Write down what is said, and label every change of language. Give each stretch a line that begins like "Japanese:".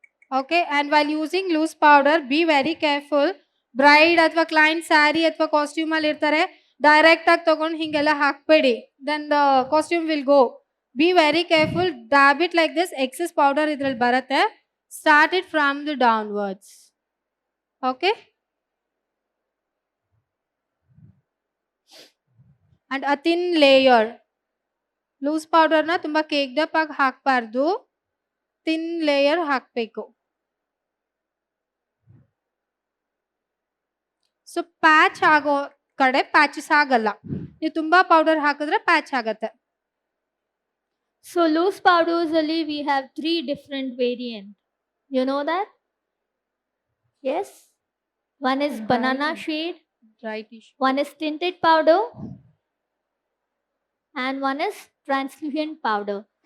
English: Okay, and while using loose powder, be very careful.
Kannada: Bride ಅಥವಾ client saree ಅಥವಾ costume ಅಲ್ಲಿ ಇರ್ತಾರೆ, direct ಆಗಿ ತಗೊಂಡು ಹಿಂಗೆಲ್ಲ ಹಾಕ್ಬೇಡಿ,
English: then the costume will go. Be very careful, dab it like this, excess powder
Kannada: ಇದ್ರಲ್ಲಿ ಬರುತ್ತೆ.
English: Start it from the downwards. Okay, and a thin layer.
Kannada: Loose ಪೌಡರ್ನ ತುಂಬ ಕೇಕ್ಡ್ ಅಪ್ ಆಗಿ ಹಾಕಬಾರ್ದು, ಥಿನ್ ಲೇಯರ್ ಹಾಕಬೇಕು. ಸೊ ಪ್ಯಾಚ್ ಆಗೋ ಕಡೆ ಪ್ಯಾಚಸ್ ಆಗಲ್ಲ, ನೀವು ತುಂಬಾ ಪೌಡರ್ ಹಾಕಿದ್ರೆ ಪ್ಯಾಚ್ ಆಗತ್ತೆ.
English: So loose powders only we have 3 different variants. You know that? Yes. One is banana shade, dry tissue. one is tinted powder, and one is translucent powder.